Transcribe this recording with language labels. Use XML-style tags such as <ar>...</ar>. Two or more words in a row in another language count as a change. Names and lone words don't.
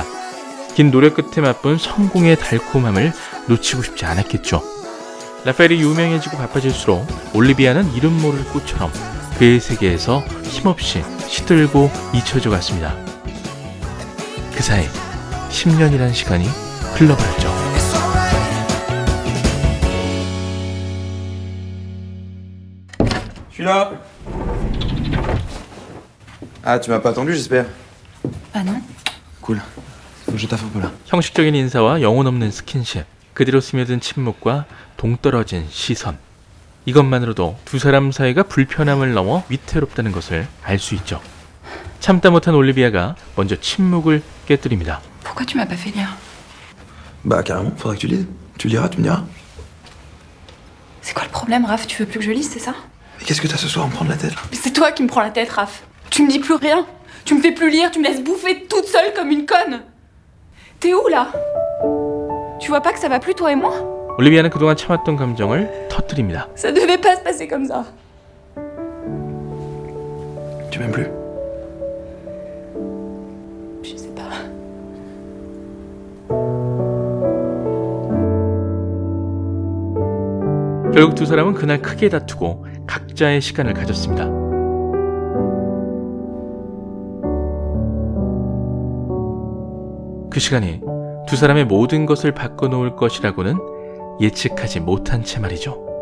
<ko>긴 노력 끝에 맛본 성공의 달콤함을 놓치고 싶지 않았겠죠. 라파엘이 유명해지고 바빠질수록 올리비아는 이름 모를 꽃처럼 그의 세계에서 힘없이 시들고 잊혀져 갔습니다. 그 사이 10년이라는 시간이 흘러버렸죠.</ko> <fr>Je suis là. Ah, tu m'as pas attendu, j'espère. Ah non. Cool. Faut que je taffe un peu là.</fr> <ko>형식적인 인사와 영혼 없는 스킨십, 그 뒤로 스며든 침묵과 동떨어진 시선. 이것만으로도 두 사람 사이가 불편함을 넘어 위태롭다는 것을 알 수 있죠. 참다 못한 올리비아가 먼저 침묵을 깨뜨립니다.</ko> <fr>Pourquoi tu m'as pas fait lire? Bah carrément, faudra que tu lises. Tu liras, tu me diras. C'est quoi le problème, Raph? Tu veux plus que je lise, c'est ça? Mais qu'est-ce que t'as ce soir à me prendre la tête là? Mais c'est toi qui me prends la tête, Raph. Tu me dis plus rien. Tu me fais plus lire, tu me laisses bouffer toute seule comme une conne. T'es où, là? Tu vois pas que ça va plus, toi et moi?</fr> <ko>올리비아는 그동안 참았던 감정을 터뜨립니다.</ko> <fr>Ça devait pas se passer comme ça. Tu m'aimes plus? Je sais pas.</fr> <ko>결국 두 사람은 그날 크게 다투고 각자의 시간을 가졌습니다. 그 시간이 두 사람의 모든 것을 바꿔놓을 것이라고는 예측하지 못한 채 말이죠.</ko>